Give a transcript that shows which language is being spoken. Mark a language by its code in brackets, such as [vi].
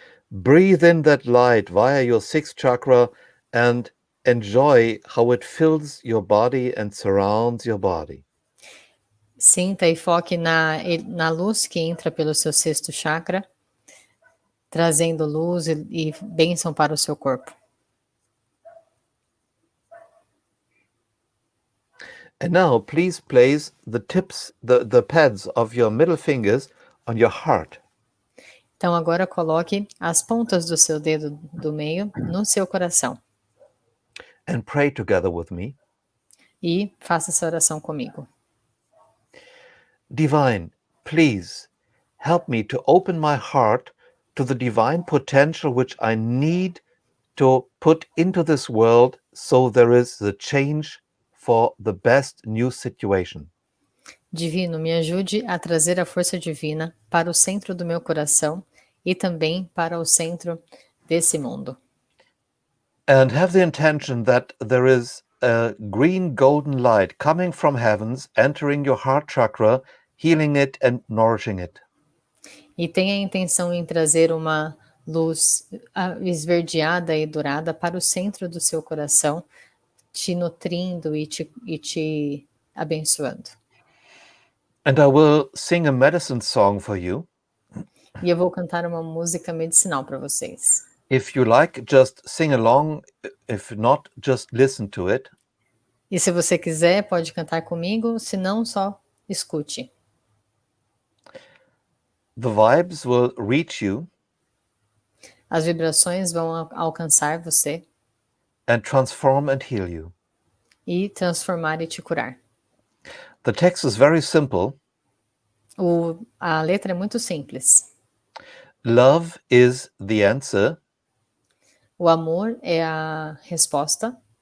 [en] Breathe in that light via your sixth chakra and enjoy how it fills your body and surrounds your body. [pt] Sinta e foque na luz que entra pelo seu sexto chakra, trazendo luz e bênção para o seu corpo. [en] And now please place the tips, the pads of your middle fingers on your heart. [pt] Então agora coloque as pontas do seu dedo do meio no seu coração. [en] And pray together with me. [pt] E faça essa oração comigo. [en] Divine, please help me to open my heart to the divine potential which I need to put into this world so there is the change for the best new situation. [pt] Divino, me ajude a trazer a força divina para o centro do meu coração e também para o centro desse mundo. [en] And have the intention that there is a green golden light coming from heavens, entering your heart chakra, healing it and nourishing it. [pt] E tenha a intenção em trazer uma luz esverdeada e dourada para o centro do seu coração, te nutrindo e te abençoando. [en] And I will sing a medicine song for you. [pt] E eu vou cantar uma música medicinal para vocês. [en] If you like, just sing along. If not, just listen to it. [pt] E se você quiser, pode cantar comigo, se não, só escute. [en] The vibes will reach you [pt] As vibrações vão alcançar você [en] and transform and heal you. [pt] e transformar e te curar. [en] The text is very simple. [pt] A letra é muito simples. [en] Love is the answer. [pt] O amor é a resposta